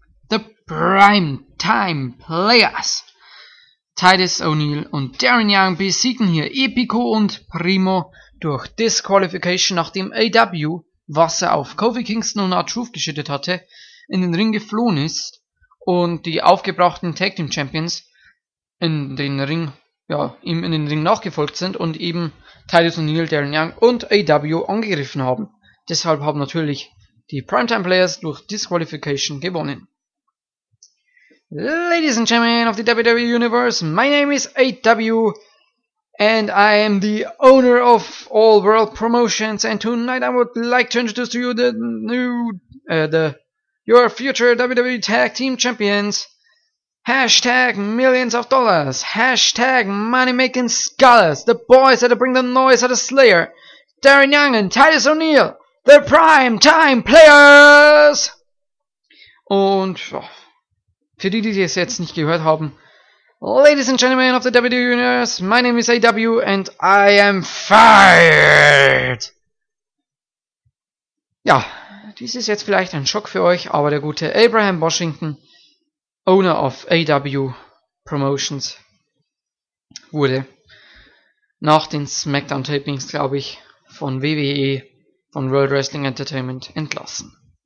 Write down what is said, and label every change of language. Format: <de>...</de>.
<de>The Prime Time Players! Titus O'Neil und Darren Young besiegen hier Epico und Primo durch Disqualification, nachdem AW, was er auf Kofi Kingston und R-Truth geschüttet hatte, in den Ring geflohen ist und die aufgebrachten Tag Team Champions in den Ring, ja, ihm in den Ring nachgefolgt sind und eben Titus O'Neil, Darren Young und AW angegriffen haben. Deshalb haben natürlich die Primetime Players durch Disqualification gewonnen.</de> <en>Ladies and gentlemen of the WWE Universe, my name is AW and I am the owner of All World Promotions, and tonight I would like to introduce to you the new, your future WWE Tag Team Champions, hashtag millions of dollars, hashtag money making scholars, the boys that bring the noise are the Slayer, Darren Young and Titus O'Neil, the prime time players!</en> <de>Und, oh. Für die, die es jetzt nicht gehört haben.</de> <en>Ladies and gentlemen of the WWE Universe, my name is AW and I am fired!</en> <de>Ja, dies ist jetzt vielleicht ein Schock für euch, aber der gute Abraham Washington, Owner of AW Promotions, wurde nach den Smackdown-Tapings, glaube ich, von WWE, von World Wrestling Entertainment, entlassen.</de>